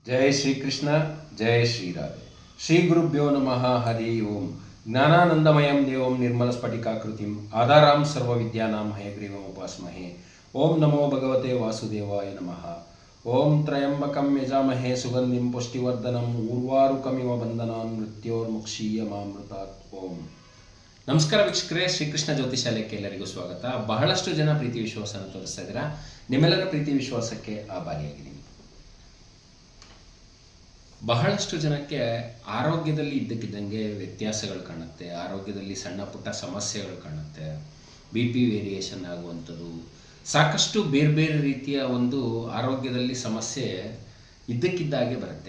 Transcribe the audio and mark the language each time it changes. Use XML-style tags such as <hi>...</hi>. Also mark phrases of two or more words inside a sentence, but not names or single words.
<sa>जय श्री कृष्ण जय श्री राधे श्री गुरुभ्यो नमः हरि ओम ज्ञानानंदमयं देवं निर्मलस्फटिकाकृतिम् आधारां सर्वविद्यानां हयग्रीवम् उपास्महे ओम नमो भगवते वासुदेवाय नमः ओम त्र्यंबकं यजामहे सुगंधिं पुष्टिवर्धनम् उर्वारुकमिव बन्धनान् मृत्योर्मुक्षीयमामृतात् ओम</sa> <kn>ನಮಸ್ಕಾರ ವೀಕ್ಷಕರೇ, ಶ್ರೀಕೃಷ್ಣ ಜ್ಯೋತಿಷಾಲಯಕ್ಕೆ ಎಲ್ಲರಿಗೂ ಸ್ವಾಗತ. ಬಹಳಷ್ಟು ಜನ ಪ್ರೀತಿ ವಿಶ್ವಾಸನ ತೋರಿಸ್ತಾ ಇದ್ದೀರಾ. ನಿಮ್ಮೆಲ್ಲರ ಪ್ರೀತಿ ವಿಶ್ವಾಸಕ್ಕೆ ಆಭಾರಿಯಾಗಿದ್ದೀನಿ. ಬಹಳಷ್ಟು ಜನಕ್ಕೆ ಆರೋಗ್ಯದಲ್ಲಿ ಇದ್ದಕ್ಕಿದ್ದಂಗೆ ವ್ಯತ್ಯಾಸಗಳು ಕಾಣುತ್ತೆ, ಆರೋಗ್ಯದಲ್ಲಿ ಸಣ್ಣ ಪುಟ್ಟ ಸಮಸ್ಯೆಗಳು ಕಾಣುತ್ತೆ,</kn> <en>BP variation</en> <kn>ಆಗುವಂಥದ್ದು, ಸಾಕಷ್ಟು ಬೇರೆ ಬೇರೆ ರೀತಿಯ ಒಂದು ಆರೋಗ್ಯದಲ್ಲಿ ಸಮಸ್ಯೆ ಇದ್ದಕ್ಕಿದ್ದಾಗೆ ಬರುತ್ತೆ.</kn>